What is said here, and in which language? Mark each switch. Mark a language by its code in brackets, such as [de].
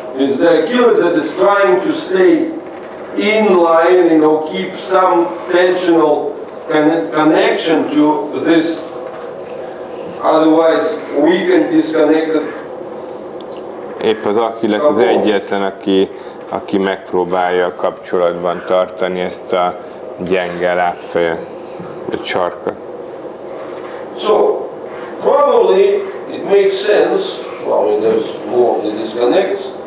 [en] It's the Achilles that is trying to stay in line, keep some tensional connection to this otherwise weak and disconnected. [hu] Épp az Achilles az egyetlen, aki megpróbálja kapcsolatban tartani ezt a gyenge lábfejet, vagy sarkat. [en] So, probably it makes sense, there's more of the disconnects.